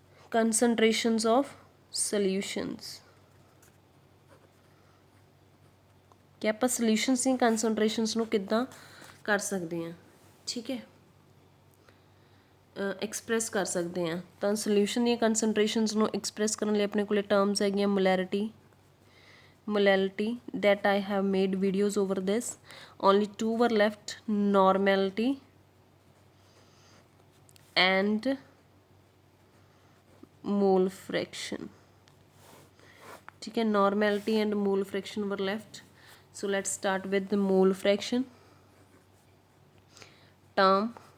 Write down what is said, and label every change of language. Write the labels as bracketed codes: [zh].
[en] Concentrations of solutions. [pa] ਕਿ ਆਪਾਂ solutions ਦੀਆਂ ਕੰਸਨਟ੍ਰੇਸ਼ਨਸ ਨੂੰ ਕਿੱਦਾਂ ਕਰ ਸਕਦੇ ਹਾਂ, ਠੀਕ ਹੈ, ਐਕਸਪ੍ਰੈਸ ਕਰ ਸਕਦੇ ਹਾਂ। ਤਾਂ ਸੋਲਿਊਸ਼ਨ ਦੀਆਂ ਕੰਸਨਟ੍ਰੇਸ਼ਨਸ ਨੂੰ ਐਕਸਪ੍ਰੈਸ ਕਰਨ ਲਈ ਆਪਣੇ ਕੋਲੇ ਟਰਮਸ ਹੈਗੀਆਂ [en] molality that I have made videos over this. Only 2 were left, normality and mole fraction, [hi] ठीक है। [en] normality and mole fraction were left. So let's start with the mole fraction term.